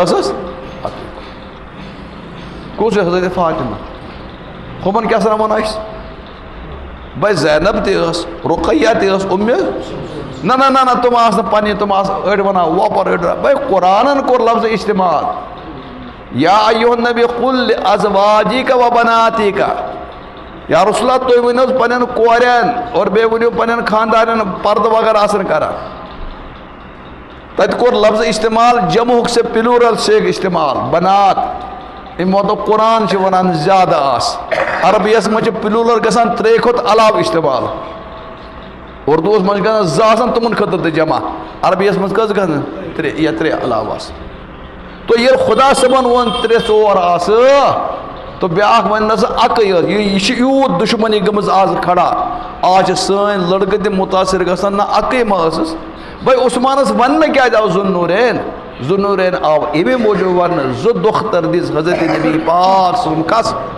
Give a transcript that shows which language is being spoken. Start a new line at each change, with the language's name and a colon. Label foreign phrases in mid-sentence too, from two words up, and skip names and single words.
Kashmiri: ٲسٕس اکٕے کوٗر کُس چھُ حضرت فاطمہ ہُمن کیٛاہ سا ونو أسۍ بھائی زینب تہِ ٲس رُقیہ تہِ ٲس اُمہِ نہ تِم آسہٕ نہٕ پننہِ تِم آسہٕ أڑۍ ونان وۄپر أڑۍ بھائی قرآنن کوٚر لفظ استعمال
Arabic: یا ایُہا النبی قل لازواجک و بناتک یا رسول اللہ
Kashmiri: تُہۍ ؤنِو حظ پننٮ۪ن کورٮ۪ن اور بیٚیہِ ؤنِو پننٮ۪ن خاندارٮ۪ن پردٕ وغٲر آسن کران تتہِ کوٚر لفظ استعمال جمعُک سے پلورل سے استعمال بنات اَمہِ مطلب قرآن چھِ ونان زیادٕ آسہٕ عربیَس منٛز چھِ پلورل گژھان 3 کھۄتہٕ علاوٕ استعمال اردوٗوس منٛز چھِ گژھان 2 آسان تِمن خٲطرٕ تہِ جمع عربیَس منٛز کٔژ گژھان 3 یا 3 علاوٕ آسان تو ییٚلہِ خۄدا صٲبن ووٚن 3 4 آسہٕ تہٕ بیٛاکھ وَنہِ نہ سا اَکٕے ٲس یہِ چھِ یوٗت دُشمنی گٔمٕژ آز کھڑا آز چھِ سٲنۍ لڑکہٕ تہِ مُتٲثر گژھان نہ اَکٕے ما ٲسٕس بھائی عثمانس وننہٕ کیٛازِ آو ذو نورین آو اَمے موٗجوٗب وننہٕ زٕ دۄختر دِژ حضرت نبی پاک صٲبن کس